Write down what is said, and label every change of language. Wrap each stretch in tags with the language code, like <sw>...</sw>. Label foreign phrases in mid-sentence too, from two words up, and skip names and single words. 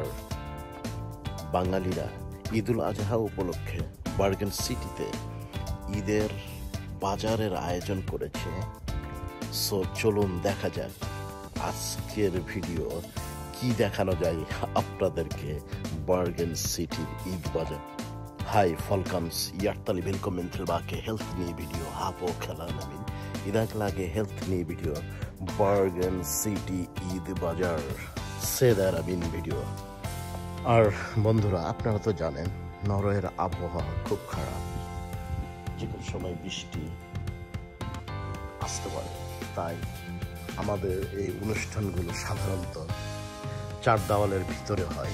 <bn>বাঙালিরা ঈদুল আজহা উপলক্ষে বার্গেন সিটিতে ঈদের বাজারের আয়োজন করেছে। সো চলুন দেখা যাক আজকের ভিডিও কি দেখানো যায় আপনাদেrke Bergen City ঈদ বাজার।</bn> <no>Hei folkens, hjertelig velkommen tilbake. Helt ny video her på kanalen min. I dag lager jeg helt ny video Bergen City</no> <bn>ঈদ বাজার।</bn> <sv>Se där är min video.</sv> <bn>আর বন্ধুরা, আপনারা তো জানেন নরওয়ের আবহাওয়া খুব খারাপ, যে কোনো সময় বৃষ্টি আসতে পারে। তাই আমাদের এই অনুষ্ঠানগুলো সাধারণত চার দেওয়ালের ভিতরে হয়।</bn>